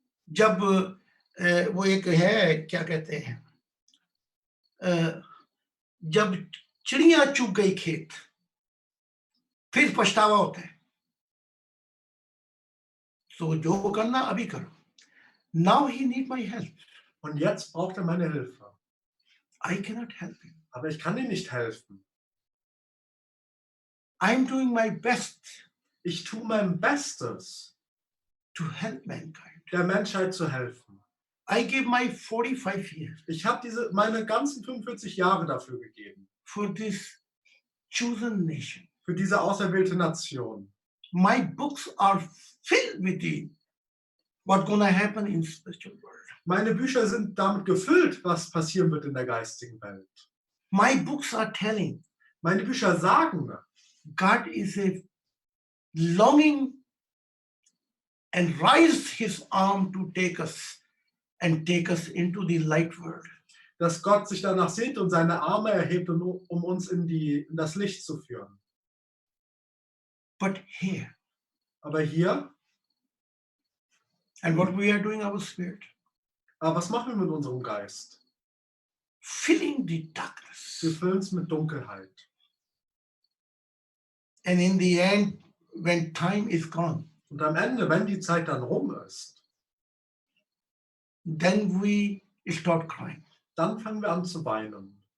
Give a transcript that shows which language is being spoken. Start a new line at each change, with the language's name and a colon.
Hindi: जब वो एक है क्या कहते हैं, जब चिड़िया चुग गई खेत फिर पछतावा होता है। So जो करना अभी करो।
English: Now he need my help.
German: Und jetzt braucht er meine Hilfe.
English: I cannot help him.
German: Aber ich kann ihm nicht helfen.
English: I'm doing my best
German: Ich tue mein Bestes,
English: to help mankind.
German: der Menschheit zu helfen.
English: I give my 45 years
German: Ich habe meine ganzen 45 Jahre dafür gegeben.
English: for this chosen nation.
German: Für diese auserwählte Nation.
English: My books are filled with what's going to happen in spiritual world.
German: Meine Bücher sind damit gefüllt, was passieren wird in der geistigen Welt.
English: My books are telling
German: Meine Bücher sagen,
English: God is a longing and raised his arm to take us and take us into the light world.
German: dass Gott sich danach sehnt und seine Arme erhebt, um uns in das Licht zu führen.
English: But here,
German: Aber hier,
English: and what we are doing, our spirit,
German: aber was machen wir mit unserem Geist?
English: filling the darkness.
German: Wir füllen es mit Dunkelheit.
English: And in the end, when time is gone,
German: Und am Ende, wenn die Zeit dann rum ist,
English: then we start crying.
German: dann fangen wir an zu weinen.